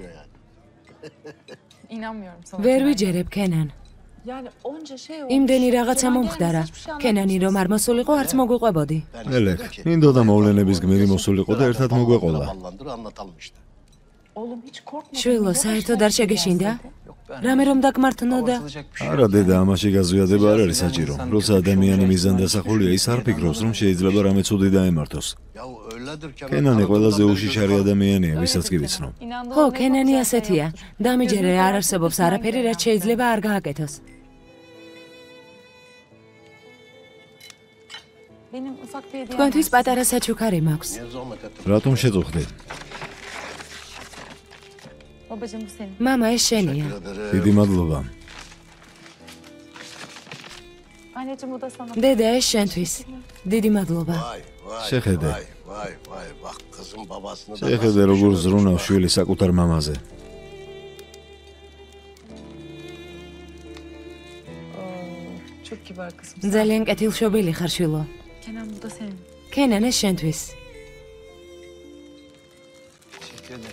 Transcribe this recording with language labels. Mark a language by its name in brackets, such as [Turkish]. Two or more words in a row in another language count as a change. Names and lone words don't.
[Turkish] İnanmıyorum sana. [Georgian] ვერ ვიჯერებ, კენან. [Turkish] Yani onca şey olmuş. [Georgian] იმდენი რაღაცა [Turkish] Neden [Georgian] მომხდარა. [Turkish] hiçbir şey [Georgian] კენანი რომ არ მოსულიყო, არც მოგვიყვებოდი. ელეკ, მინდოდა მოვლენების გმირი მოსულიყო და ერთად მოგვეყოლა. [Turkish] Oğlum hiç korkma. [Georgian] შვილო, საერთოდ არ შეგეშინდა? რამე რომ დაგმართნოდა? [Turkish] Abartılacak bir şey yok. [Georgian] არა დედა, ამაში გაზვიადება არ არის საჭირო. როცა ადამიანი მიზანდასახულია, ის არ ფიქრობს, რომ შეიძლება რამე ცუდი დაემართოს. კენანი ყველაზე უშიშარი ადამიანია, ვისაც კი ვიცნობ. [Turkish] İnandığım [Georgian] ხო, [Turkish] ne [Georgian] კენანი [Turkish] konser [Georgian] ასეთია. [Turkish] yapmış. [Georgian] დამიჯერე არ არსებობს არაფერი, რაც შეიძლება არ გააკეთოს. [Turkish] Benim ufak bir hediyem [Georgian] თქვენთვის [Turkish] var [Georgian] პატარა საჩუქარი მაქვს. რატომ შეწუხდით? [Turkish] size. Babacığım bu senin. [Georgian] მამა, ეს შენია. დიდი მადლობა. [Turkish] Anneciğim bu da sana. [Georgian] დედა, ეს შენთვის. დიდი მადლობა. შეხედე. შეხედე, როგორ ზრუნავს შვილი საკუთარ მამაზე. [Turkish] Çok kibar kızım. [Georgian] ძალიან კეთილშობილი ხარ, შვილო. [Turkish] Kenan bu da senin. [Georgian] კენან, ეს შენთვის. [Turkish] Teşekkür ederim.